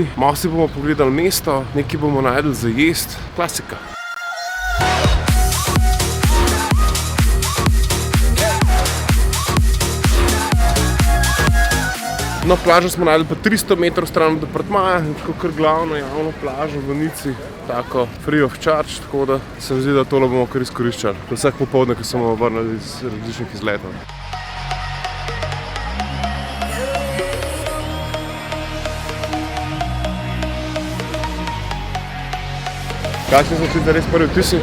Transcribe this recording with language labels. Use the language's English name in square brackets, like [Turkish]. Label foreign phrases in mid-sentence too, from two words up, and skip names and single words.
[Slovenian] Malo si bomo pogledali mesto, nekaj bomo najdli za jesti. Klasika. No, plažo smo najdli pa 300 metrov stran od apartmaja, tako kar glavno javno plažo v Nici, tako [English] free of charge, [Slovenian] tako da se mi zdi, da tole bomo kar izkoriščali. Vsak popoldne, ko smo vrnili iz različnih izletov. Kakšni so ti res prvi vtisi?